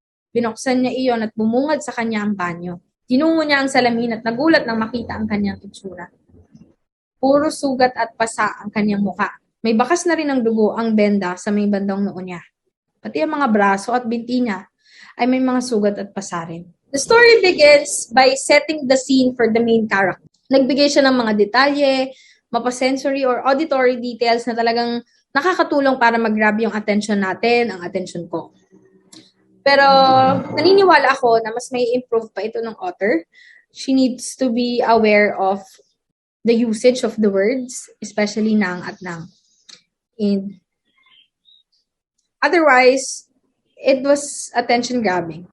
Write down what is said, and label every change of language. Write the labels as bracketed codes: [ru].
[tl] Binuksan niya iyon at bumungad sa kanya ang banyo. Tinungo niya ang salamin at nagulat nang makita ang kanyang itsura. Puro sugat at pasa ang kanyang muka. May bakas na rin ng dugo ang benda sa may bandang noo niya. Pati ang mga braso at binti niya ay may mga sugat at pasa rin. [en] The story begins by setting the scene for the main character. [tl] Nagbigay siya ng mga detalye, mapasensory or auditory details na talagang nakakatulong para mag-grab yung attention natin, ang attention ko. Pero naniniwala ako na mas may improve pa ito ng author. [en] She needs to be aware of the usage of the words, especially nang at nang. And otherwise, it was attention-grabbing.